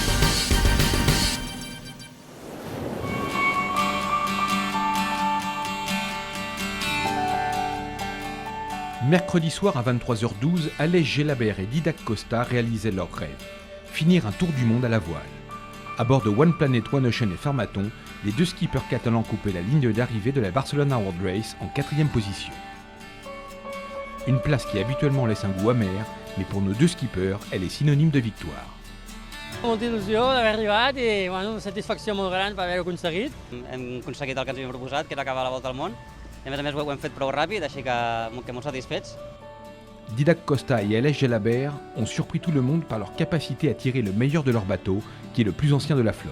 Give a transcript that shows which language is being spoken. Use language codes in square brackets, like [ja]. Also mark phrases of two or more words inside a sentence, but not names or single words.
[fr] Mercredi soir à 23h12, Aleix Gelabert et Didac Costa réalisaient leur rêve, finir un tour du monde à la voile. À bord de One Planet, One Ocean et Farmaton, les deux skippers catalans coupaient la ligne d'arrivée de la Barcelona World Race en 4e position. Une place qui habituellement laisse un goût amer, mais pour nos deux skippers, elle est synonyme de victoire. [ca] Molta il·lusió d'haver arribat i una satisfacció molt gran per haver-ho aconseguit. Hem aconseguit el que ens havíem proposat, que era acabar la volta al món, i a més ho hem fet prou ràpid, així que molt satisfets. [fr] Didac Costa et Aleix Gelabert ont surpris tout le monde par leur capacité à tirer le meilleur de leur bateau, qui est le plus ancien de la flotte.